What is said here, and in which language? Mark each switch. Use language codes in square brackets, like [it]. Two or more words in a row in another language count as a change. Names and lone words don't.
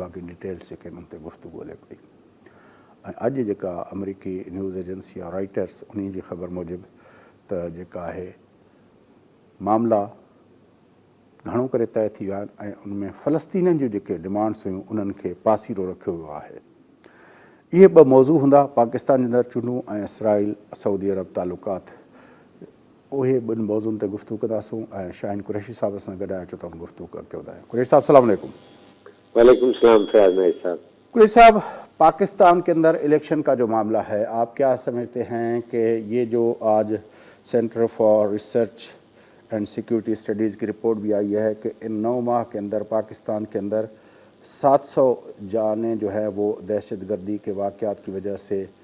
[sd] बाक़ी डिटेल्स जेके आहिनि उन ते गुफ़्तगू हले पई। ऐं अॼु जेका अमरीकी [en] news agency [sd] आहे रॉइटर्स, उन जी ख़बर मूजिबि त जेका आहे मामला घणो करे तइ थी विया आहिनि ऐं उनमें फ़लस्तीननि जूं जेके डिमांड्स हुयूं उन्हनि खे पासीरो रखियो वियो आहे। इहे ॿ मौज़ू हूंदा पाकिस्तान जे अंदरि चूंडूं ऐं इसराइल सऊदी अरब तालुकात। उहे ॿिनि मौज़ुनि ते गुफ़्तगू कंदासूं ऐं शाहीन कुरैशी साहिब सां गॾु आहियां, छो त गुफ़्तगू अॻिते वधायूं। कुरैशी साहिबु [ar] سلام عليكم. وعلیکم السلام [ur] فیاض نائب صاحب. قریشی صاحب، پاکستان کے اندر الیکشن کا جو معاملہ ہے، آپ کیا سمجھتے ہیں کہ یہ جو آج سینٹر فار ریسرچ اینڈ سیکیورٹی اسٹڈیز کی رپورٹ بھی آئی ہے کہ ان 9 ماہ کے اندر پاکستان کے اندر 700 جانیں جو ہے وہ دہشت گردی کے واقعات کی وجہ سے